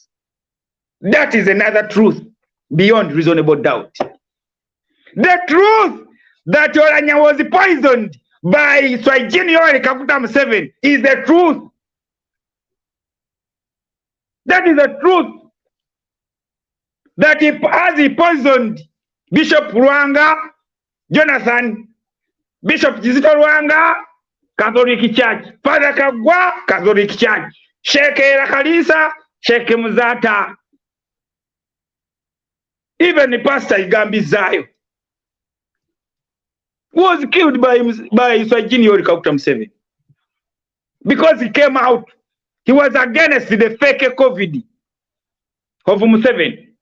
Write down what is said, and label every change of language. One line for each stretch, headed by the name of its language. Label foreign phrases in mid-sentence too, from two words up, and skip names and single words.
English: That is another truth beyond reasonable doubt. The truth that Oranya was poisoned by Swahili Yoweri Kaguta Museveni is the truth. That is the truth. That as he poisoned Bishop Rwanga, Jonathan, Bishop Kizito Rwanga, Catholic Church, Father Kagwa, Catholic Church, Sheikh Kalisa, Sheikh Muzata, even the pastor Igambi Zayo was killed by Swahili Yoweri Kaguta Museveni because he came out. He was against the fake COVID of Museveni.